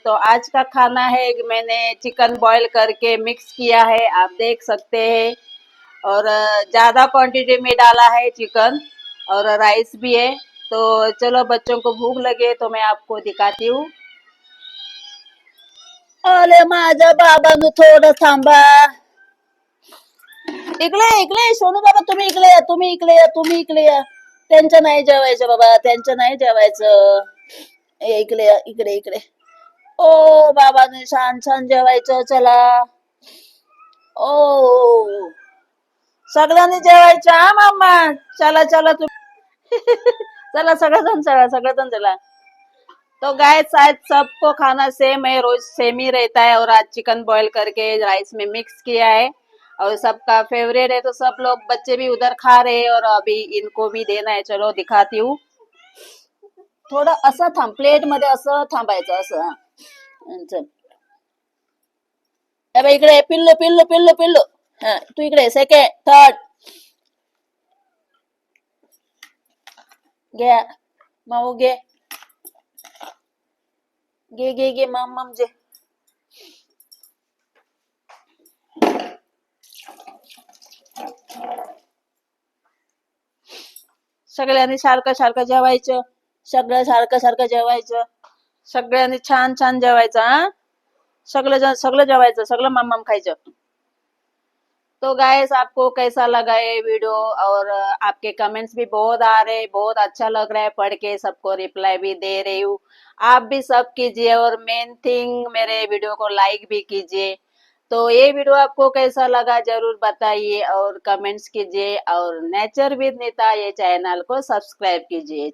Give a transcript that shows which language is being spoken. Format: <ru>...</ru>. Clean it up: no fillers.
<hi>तो आज का खाना है, मैंने चिकन बॉईल करके मिक्स किया है, आप देख सकते हैं। और ज्यादा क्वांटिटी में डाला है चिकन, और राइस भी है। तो चलो, बच्चों को भूख लगे तो मैं आपको दिखाती हूँ।</hi> <mr>अरे माझ्या बाबांनो, थोडं थांबा. इकडे इकडे सोनू बाबा, तुम्ही इकडे या, तुम्ही इकडे या, तुम्ही इकडे या. त्यांचं नाही जेवायचं बाबा, त्यांचं नाही जेवायचं. इकडे या, इकडे इकडे. ओ बाबांनी छान छान जेवायचं. चला. ओ सगळ्यांनी जेवायचं हा मामा. चला चला तुम्ही. चला सगळेजण, चला सगळेजण चला.</mr> <hi>तो गाइस, आज सबको खाना सेम है, रोज सेम ही रहता है। और आज चिकन बॉईल करके राइस में मिक्स किया है, और सबका फेवरेट है। तो सब लोग, बच्चे भी उधर खा रहे हैं, और अभी इनको भी देना है। चलो दिखाती हूँ.</hi> <mr>थोडं असं थांब, प्लेट मध्ये असं थांबायचं, असं. चल. इकडे पिल्लू पिल्लू पिल्लू पिल्लू. तू इकडे सेकंड थर्ड घे. माऊ घे, घे घे घे, मम मम जे. सगळ्यांनी सारखं सारखं जेवायचं. सगळं सारखं सारखं जेवायचं. सगळ्यांनी छान छान जेवायचं. सगळं जेवायचं, सगळं मम मम खायचं.</mr> <hi>तो गाइस, आपको कैसा लगा ये वीडियो? और आपके कमेंट्स भी बहुत आ रहे, बहुत अच्छा लग रहा है पढ़ के, सबको रिप्लाई भी दे रही हूँ। आप भी सब कीजिए, और मेन थिंग, मेरे वीडियो को लाइक भी कीजिए। तो ये वीडियो आपको कैसा लगा जरूर बताइए, और कमेंट्स कीजिए, और नेचर विद नीता ये चैनल को सब्सक्राइब कीजिए।</hi>